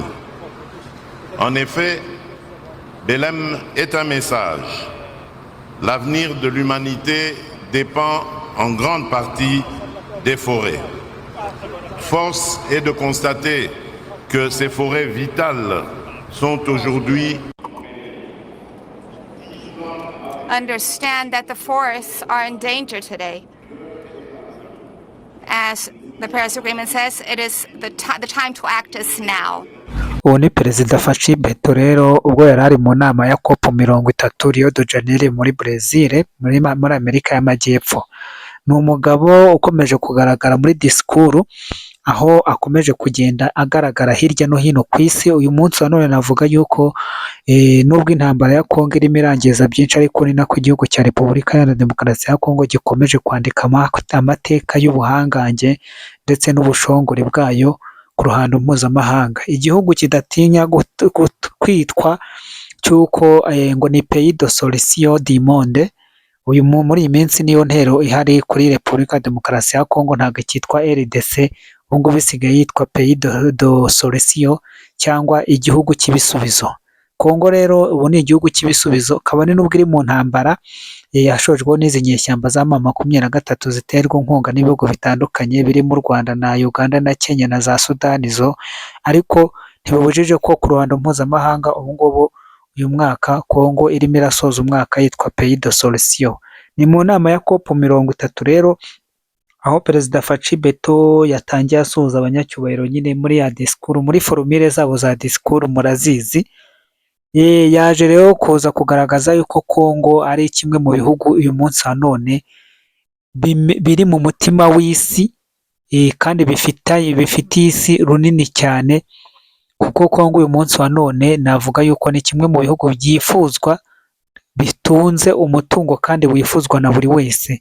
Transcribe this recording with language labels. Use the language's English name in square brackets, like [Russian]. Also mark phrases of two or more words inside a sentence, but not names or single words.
[French] En effet, Belém est un message. L'avenir de l'humanité dépend en grande partie des forêts. Force est de constater que ces forêts vitales sont aujourd'hui [English] understand that the forests are in danger today. As the Paris Agreement says, it is the time to act is now. [Kinyarwanda] Uwo ni Perezida Faci Beto rero ubwo yari ari mu nama ya COP 30 Rio de Janeiro muri Brazil muri Amerika y'Amajyepfo. Ni umugabo ukomeje kugaragara muri disikuru aho akomeje kugenda agaragara hirya no hino ku isi. Uyu munsi wa none navuga yuko nubwo intambara ya Kongo irimo irangiza byinshi, ariko ni nako igihugu cya Repubulika Iharanira Demokarasi ya Kongo gikomeje kwandika amateka y'ubuhangange ndetse n'ubushongore bwayo ku ruhando mpuzamahanga. Igihugu kidatinya kwitwa cy'uko ngo ni [French] pays de solution du monde. [Kinyarwanda] Uyu muri iyi minsi niyo ntero ihari kuri Repubulika ya Demokarasi ya Kongo, ntabwo cyitwa RDC, ubu ngubu bisigaye yitwa [French] pays de solution [Kinyarwanda] cyangwa igihugu cy'ibisubizo. Kongo rero ubu ni igihugu cy'ibisubizo, kabone n'ubwo iri mu ntambara yashojweho n'izi nyeshyamba za M23 ziterwa inkunga n'ibihugu bitandukanye birimo u Rwanda na Uganda na Kenya na za Sudani zo, ariko ntibibujije ko ku ruhando mpuzamahanga ubu ngubu uyu mwaka Kongo irimo irasoza umwaka yitwa [French] pays de solution. [Kinyarwanda] Ni mu nama ya COP 30 rero aho Perezida Faci Beto yatangiye asuhuza abanyacyubahiro nyine muri ya disikuru, muri formule zabo za disikuru murazizi. Yaje rero kuza kugaragaza yuko Kongo ari kimwe mu bihugu uyu munsi wa none biri mu mutima w'isi, kandi bifitiye isi runini cyane, kuko Kongo uyu munsi wa none navuga yuko ni kimwe mu bihugu byifuzwa, bitunze umutungo kandi wifuzwa na buri wese.